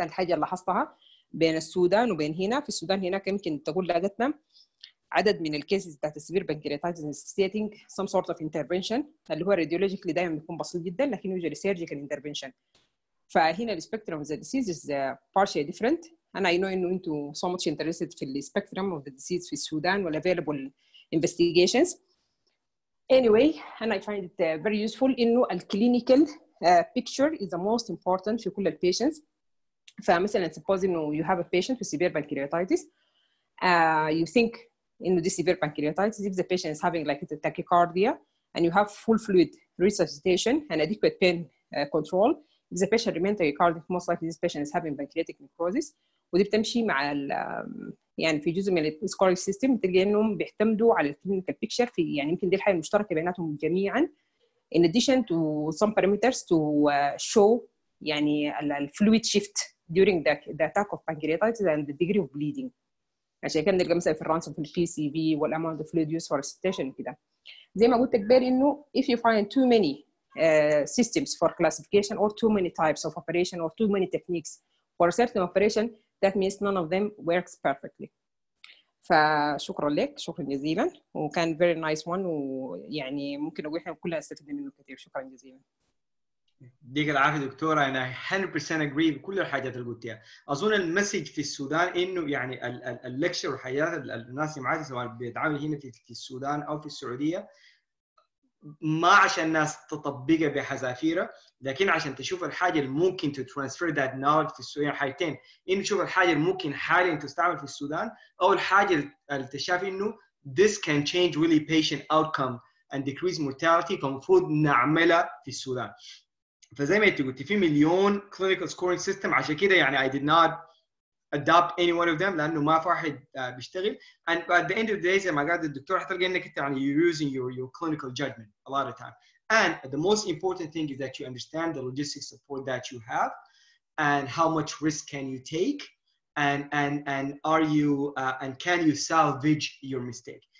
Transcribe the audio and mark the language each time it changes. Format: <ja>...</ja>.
<ar>الحاجه اللي لاحظتها بين السودان وبين هنا، في السودان هناك يمكن تقول لقيتنا عدد من الكيسز بتاعت السيفير بانكرياتايتس</ar> <en>necessitating some sort of intervention</en> <ar>اللي هو radiologically دايما بيكون بسيط جدا لكن</ar> <en>usually surgical intervention.</en> <ar>فهنا السبيكترم</ar> <en>of the disease is partially different. and I know</en> <ar>انه انتوا</ar> <en>so much interested</en> <ar>في السبيكترم</ar> <en>of the disease</en> <ar>في السودان وال</ar> <en>available investigations. Anyway, and I find it very useful</en> <ar>إنه</ar> <en>clinical picture is the most important</en> <ar>في كل</ar> <en>patients.</en> <ar>فمثلا</ar> <en>suppose</en> <ar>إنه</ar> <en>you have a patient with severe pancreatitis. You think in this severe pancreatitis, if the patient is having like a tachycardia and you have full fluid resuscitation and adequate pain control, if the patient remains tachycardic, most likely this patient is having pancreatic necrosis.</en> <ar>ودي بتمشي مع يعني في جزء من السكورينج سيستم بتلقى انهم بيعتمدوا على الكلينيكال بيكتشر في يعني يمكن دي الحاجه المشتركه بيناتهم جميعا.</ar> <en>In addition to some parameters to show</en> <ar>يعني الفلويد</ar> <en>shift during the attack of pancreatitis and the degree of bleeding.</en> <ar>عشان كده بنلقى مثلا في الرانسوم في البي سي في والاماونت اوف فلويد يوز فور resuscitation كده. زي ما قلت كبير انه</ar> <en>if you find too many systems for classification or too many types of operation or too many techniques for a certain operation, that means none of them works perfectly.</en> <ar>فشكرا لك، شكرا جزيلا، وكان</ar> <en>very nice one،</en> <ar>ويعني ممكن اقول احنا كلنا استفدنا منه كثير. شكرا جزيلا. يديك العافيه دكتوره، انا 100%</ar> <en>agree</en> <ar>بكل الحاجات اللي قلتيها. اظن المسج في السودان انه يعني اللكشر والحياه الناس اللي معاك سواء بيتعامل هنا في السودان او في السعوديه ما عشان الناس تطبقها بحذافيرها، لكن عشان تشوف الحاجه اللي ممكن تترانسفير ذات نولج في السودان. حاجتين، انه تشوف الحاجه اللي ممكن حاليا تستعمل في السودان، او الحاجه اللي تشاف انه</ar> <en>this can change really patient outcome and decrease mortality</en> <ar>فمفروض نعملها في السودان. فزي ما انت قلتي في مليون</ar> <en>clinical scoring system،</en> <ar>عشان كده يعني</ar> <en>I did not adopt any one of them</en> <ar>لانه ما في واحد بيشتغل.</ar> <en>and at the end of the day</en> <ar>زي ما قال الدكتور حتلقى انك انت يعني</ar> <en>you're using your clinical judgment a lot of time. and the most important thing is that you understand the logistic support that you have and how much risk can you take and are you and can you salvage your mistake.</en>